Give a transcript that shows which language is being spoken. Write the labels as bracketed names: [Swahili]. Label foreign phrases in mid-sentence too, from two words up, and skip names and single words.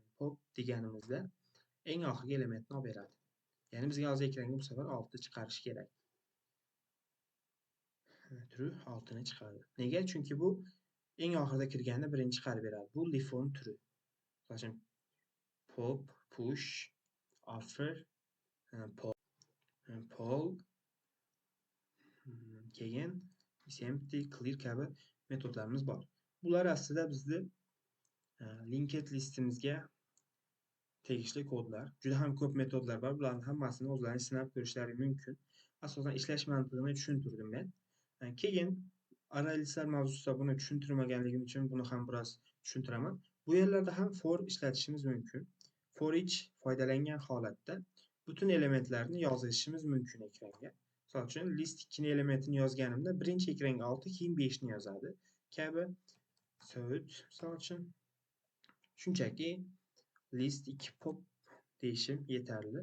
[Uzbek] Pop deganimizda eng oxirgi elementni olib beradi. Ya'ni bizga hozir ekranga bu safar 6 chiqarish kerak. Turi 6 ni chiqardi. Nega? Chunki bu eng oxirida kirganini birinchi chiqarib beradi. Bu LIFO turi. Masalan, [English] pop push, [Uzbek] offer, poll, keyin empty, clear kabi metodlarimiz bor. Bular aslida bizni linked listimizga tegishli kodlar. Juda ham ko'p metodlar bor. Bularning hammasini o'zlaring sinab ko'rishlari mumkin. Asosan ishlash mantig'ini tushuntirdim men. Keyin arraylislar mavzusida buni tushuntirmaganligim uchun buni ham biroz tushuntiraman. Bu yerlarda ham for ishlatishimiz mumkin. [English] For each [Uzbek] foydalangan holatda butun elementlarni yozishimiz mumkin ekranga. Misol uchun list 2 elementini yozganimda birinchi ekranga 6, keyin 5 ni yozadi. Kabi so'z misol uchun shunchaki list 2 pop deyishim yetarli.